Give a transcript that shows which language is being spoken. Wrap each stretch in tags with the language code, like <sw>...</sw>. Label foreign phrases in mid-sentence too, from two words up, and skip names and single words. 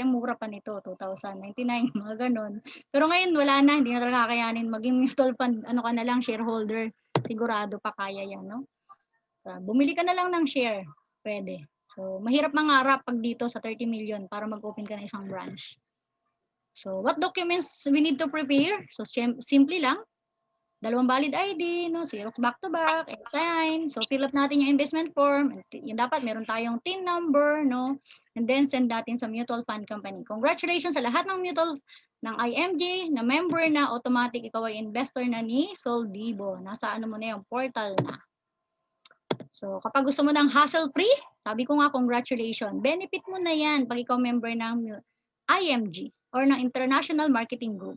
<tl>Ang mura pa nito, 2,099, mga ganon. Pero ngayon, wala na. Hindi na talaga kakayanin. Maging</tl> <en>mutual fund,</en> <tl>ano ka na lang, shareholder. Sigurado pa kaya yan, no? Bumili ka na lang ng share. Pwede. So, mahirap mangarap pag dito sa 30 million para mag-open ka ng isang branch.</tl> <en>So, what documents we need to prepare?</en> <tl>So, simple lang. 2</tl> <en>valid ID,</en> <tl>no?</tl> <en>Xerox back-to-back, and sign.</en> <tl>So, fill up natin yung</tl> <en>investment form.</en> <tl>Yung dapat, meron tayong</tl> <en>TIN number,</en> <tl>no?</tl> <en>And then,</en> <tl>send natin sa</tl> <en>mutual fund company.</en> <tl>Congratulations sa lahat ng mutual ng IMG, na member na, automatic, ikaw ay investor na ni Soldibo. Nasa ano mo na yung portal na. So, kapag gusto mo ng hassle-free, sabi ko nga, congratulations. Benefit mo na yan pag ikaw member ng IMG or ng International Marketing Group.</tl>